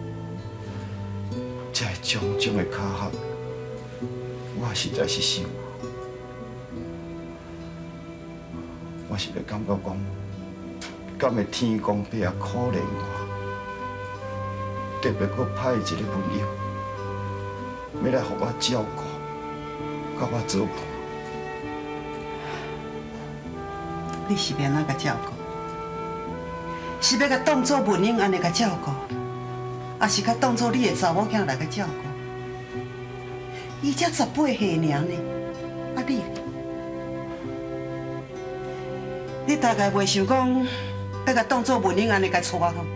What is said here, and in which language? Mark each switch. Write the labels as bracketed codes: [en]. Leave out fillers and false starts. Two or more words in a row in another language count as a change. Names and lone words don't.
[nan] 这种种的巧合，我实在是想，我是要感觉讲，敢会天公伯啊可怜我，特别搁派一个文英，要来互我照顾，甲我做伴。你是要安怎甲照顾？是要甲当作文英安尼甲照顾，还是甲当作你的查某囝来甲照顾？伊才18岁尔呢，啊你？你大概袂想讲要甲当作文英安尼甲娶吼？